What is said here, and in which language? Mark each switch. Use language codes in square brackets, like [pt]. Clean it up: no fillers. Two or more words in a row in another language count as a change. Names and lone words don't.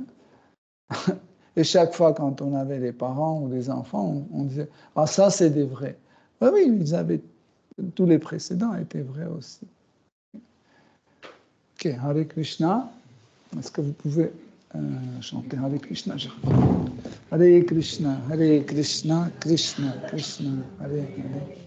[fr] Et chaque fois, quand on avait des parents ou des enfants, on disait ah, ça, c'est des vrais. Oui, tous les précédents étaient vrais aussi. Ok, [sa] Hare Krishna. [fr] Est-ce que vous pouvez chanter Hare Krishna? [sa] Hare Krishna, Krishna Krishna, Hare Hare.